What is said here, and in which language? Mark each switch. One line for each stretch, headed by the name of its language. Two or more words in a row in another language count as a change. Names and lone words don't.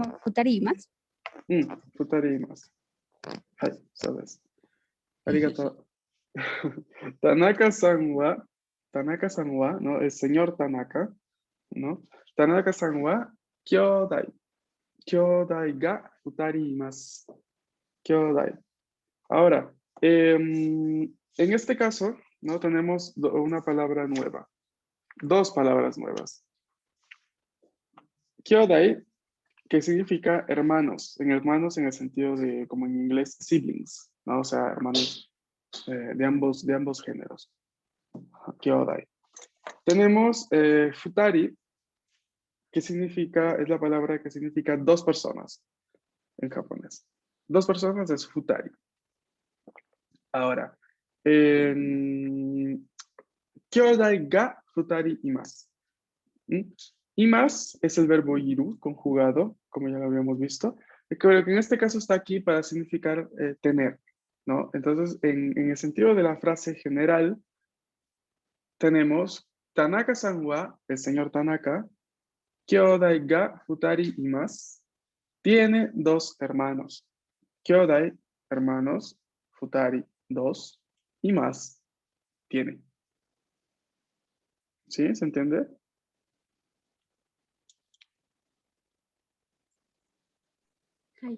Japanese: 二人います. 二人います。はい、そうです。ありがとう。田中さんは, ¿no?
Spanish: El señor Tanaka, ¿no?
Japanese: 田中さんは、兄弟。兄弟が二人います.
Spanish: Kyodai. Ahora, en este caso, ¿no? Tenemos una palabra nueva. Dos palabras nuevas. Kyodai, que significa hermanos en el sentido de, como en inglés, siblings, ¿no? O sea, hermanos de ambos géneros. Kyodai. Tenemos futari, que es la palabra que significa dos personas en japonés. Dos personas es futari.
Japanese: Ahora, 兄弟が二人います.
Spanish: Imas es el verbo iru conjugado, como ya lo habíamos visto, que en este caso está aquí para significar tener, ¿no? Entonces, en el sentido de la frase general, tenemos
Japanese: 田中さんは,
Spanish: el señor Tanaka,
Japanese: 兄弟が二人います,
Spanish: tiene dos hermanos. Kyodai, hermanos, futari, dos, imasu, tiene. ¿Sí? ¿Se entiende? Ay.